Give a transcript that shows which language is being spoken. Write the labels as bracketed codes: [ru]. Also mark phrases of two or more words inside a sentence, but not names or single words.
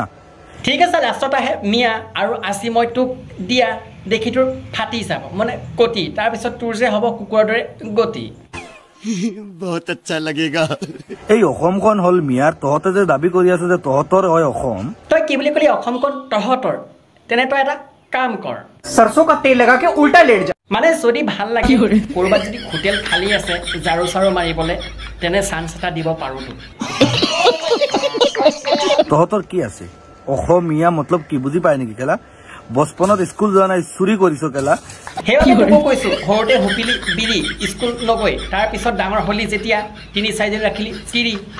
[as] ঠিক আছে লাষ্টত আহে মিয়া আৰু আসি মই তোক দিয়া দেখি তোৰ ফাটি যাব মানে কটি তাৰ পিছত তোৰ যে হ'ব কুকুৰৰ দৰে গতি [hi] बहुत अच्छा लगेगा [as] এই অসমখন হল মিয়াৰ তহতে যে দাবী কৰি আছে যে তহতৰ হয় অসম তই কি বুলি কলি অসমখন তহতৰ তেনে তই এটা কাম কৰ [hi] सरसों का तेल लगा के उल्टा लेट जा [as] মানে যদি ভাল লাগে কৰবাত যদি হোটেল খালি আছে জাৰু চাৰু মাৰিবলে তেনে চান্স এটা দিব পাৰো তো তহতৰ কি আছে অসমীয়া মতলব কি বুজি পায় নেকি কেলা বচপনত স্কুল যোৱা নাই চুৰি কৰিছ কেলা সেইবাবে তোক কৈছো ঘৰতে হুপিলি বিৰি স্কুল নগৈ তাৰ পিছত ডাঙৰ হলি যেতিয়া 3-4 দিন ৰাখিলি তিৰি